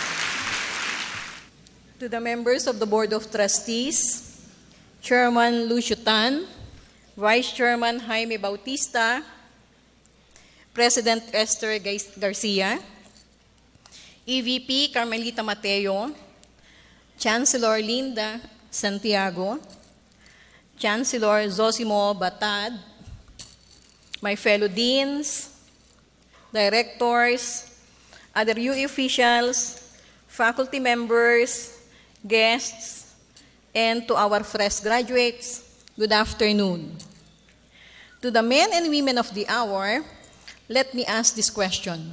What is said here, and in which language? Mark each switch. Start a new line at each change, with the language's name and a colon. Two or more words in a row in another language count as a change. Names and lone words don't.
English: To the members of the Board of Trustees, Chairman Lucio Tan, Vice Chairman Jaime Bautista, President Esther Garcia, EVP Carmelita Mateo, Chancellor Linda Santiago, Chancellor Zosimo Batad, my fellow deans, directors, other UE officials, faculty members, guests, and to our fresh graduates, good afternoon. To the men and women of the hour, let me ask this question.